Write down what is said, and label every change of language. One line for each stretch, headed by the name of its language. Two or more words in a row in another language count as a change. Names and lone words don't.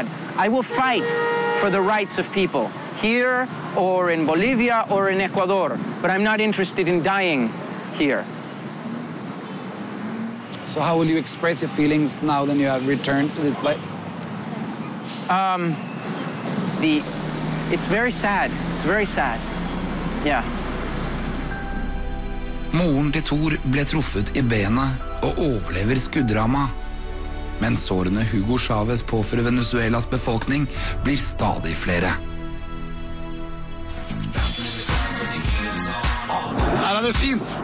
English: I will fight for the rights of people here or in Bolivia or in Ecuador, but I'm not interested in dying here. So how will you express your feelings now that you have returned to this place? It's very sad. It's very sad. Yeah.
Norwegian: Moren til Thor ble truffet I benet og overlever skuddramma. Men sårene Hugo Chavez påfører Venezuelas befolkning blir stadig flere. Her det fint.